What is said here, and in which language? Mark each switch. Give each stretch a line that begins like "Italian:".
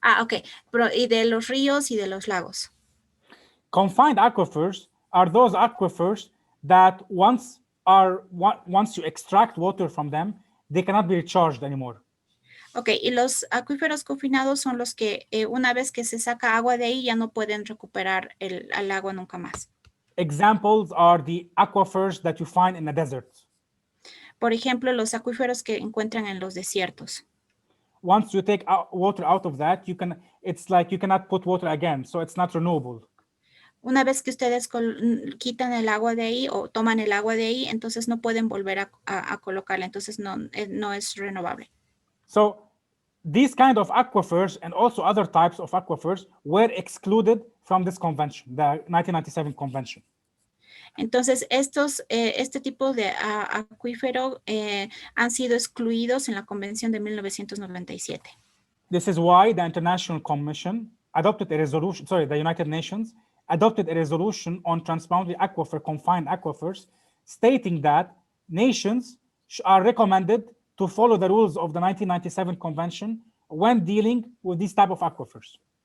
Spanish: Ok, y de los ríos y de los lagos.
English: Confined aquifers are those aquifers that once you extract water from them, they cannot be recharged anymore.
Spanish: Ok, y los acuíferos confinados son los que una vez que se saca agua de ahí ya no pueden recuperar el agua nunca más.
English: Examples are the aquifers that you find in the desert.
Spanish: Por ejemplo, los acuíferos que encuentran en los desiertos.
English: Once you take water out of that, it's like you cannot put water again, so it's not renewable.
Spanish: Una vez que ustedes quitan el agua de ahí o toman el agua de ahí, entonces no pueden volver a colocarla, entonces no es renovable.
English: So these kind of aquifers and also other types of aquifers were excluded from this convention, the 1997 convention.
Spanish: Entonces, este tipo de acuífero han sido excluidos en la Convención de 1997.
English: This is why the International Commission adopted a resolution, the United Nations adopted a resolution on transboundary aquifer, confined aquifers, stating that nations are recommended to follow the rules of the 1997 convention when dealing with these type of aquifers.